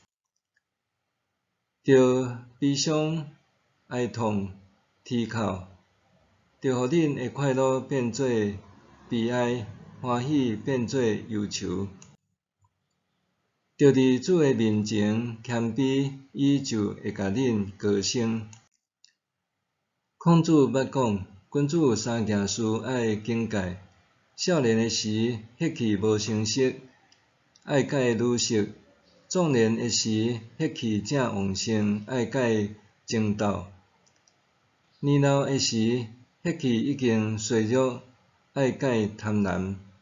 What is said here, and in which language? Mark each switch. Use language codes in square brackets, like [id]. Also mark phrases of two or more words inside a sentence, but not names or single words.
[nan] 着悲伤、哀痛、啼哭，着互恁的快乐变做悲哀，欢喜变做忧愁。着伫主的面前谦卑，伊就会甲恁高升。孔子捌讲，君子有三件事爱警戒：少年的时，血气无成熟，爱戒女色；壮年的时，血气正旺盛，爱戒争斗；年老的时，血气已经衰弱，爱戒贪婪。